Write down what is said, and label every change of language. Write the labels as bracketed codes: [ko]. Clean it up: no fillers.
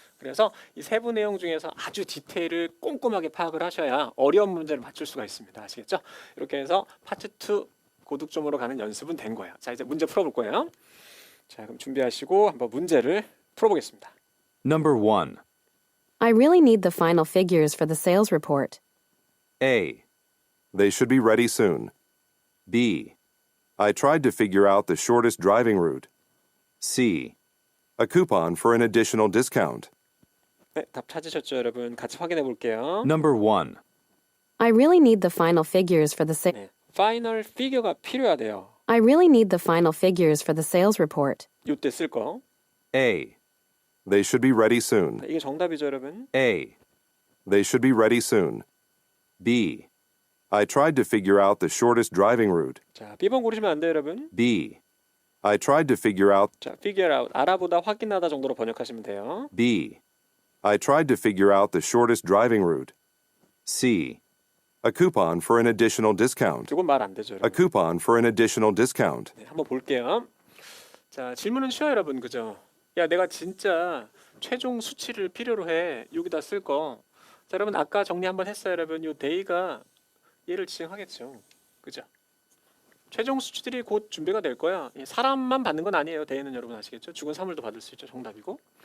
[ko] 그래서 이 세부 내용 중에서 아주 디테일을 꼼꼼하게 파악을 하셔야 어려운 문제를 맞출 수가 있습니다. 아시겠죠? 이렇게 해서 파트 2 고득점으로 가는 연습은 된 거예요. 자, 이제 문제 풀어볼 거예요. 자, 그럼 준비하시고 한번 문제를 풀어보겠습니다. [en] Number 1. I really need the final figures for the sales report. A. They should be ready soon. B. I tried to figure out the shortest driving route. C. A coupon for an additional discount. [ko] 네, 답 찾으셨죠, 여러분? 같이 확인해 볼게요. [en] Number 1. I really need the final figures for the [ko] 네, 파이널 피겨가 필요하대요. [en] I really need the final figures for the sales report. [ko] 이때 쓸 거. [en] A. They should be ready soon. [ko] 이게 정답이죠, 여러분? [en] A. They should be ready soon. B. I tried to figure out the shortest driving route. [ko] 자, B번 고르시면 안 돼요, 여러분. [en] B. I tried to figure out. [ko] 자, figure out, 알아보다, 확인하다 정도로 번역하시면 돼요. [en] B. I tried to figure out the shortest driving route. C. A coupon for an additional discount. [ko] 이건 말 안 되죠, [en] A [ko] 여러분. [en] coupon for an additional discount. [ko] 네, 한번 볼게요. 자, 질문은 쉬워요, 여러분, 그죠? 야, 내가 진짜 최종 수치를 필요로 해. 여기다 쓸 거. 자, 여러분 아까 정리 한번 했어요, 여러분. 요 day가 얘를 지칭하겠죠. 그죠? 최종 수치들이 곧 준비가 될 거야. 예, 사람만 받는 건 아니에요. day는 여러분 아시겠죠? 죽은 사물도 받을 수 있죠. 정답이고.